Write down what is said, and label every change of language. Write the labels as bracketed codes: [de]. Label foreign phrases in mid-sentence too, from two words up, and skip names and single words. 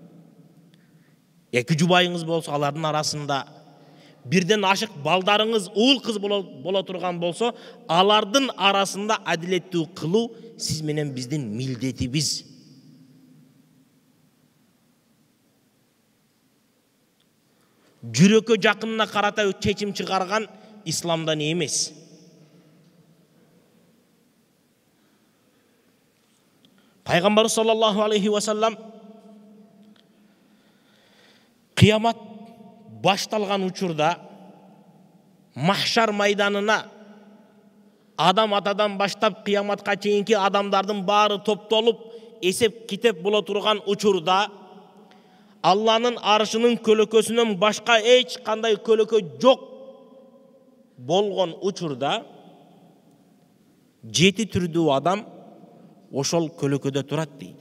[ky] 2 жубайыңыз болсо, алардын арасында бирден ашык балдарыңыз, уул кыз боло турган болсо, алардын арасында адилеттүү кылуу сиз менен биздин милдетибиз. Жүрөккө жакынына карата чечим чыгарган исламдан эмес. Пайгамбар [ar] صلى الله عليه وسلم [ky] кыямат башталган учурда махшар майданына адам атадан баштап кыяматка чейинки адамдардын баары топтолуп эсеп китеп боло турган учурда Алланын аршынын көлөкөсүнөн башка эч кандай көлөкө жок болгон учурда 7 түрдүү адам ошол көлөкөдө турат дейт.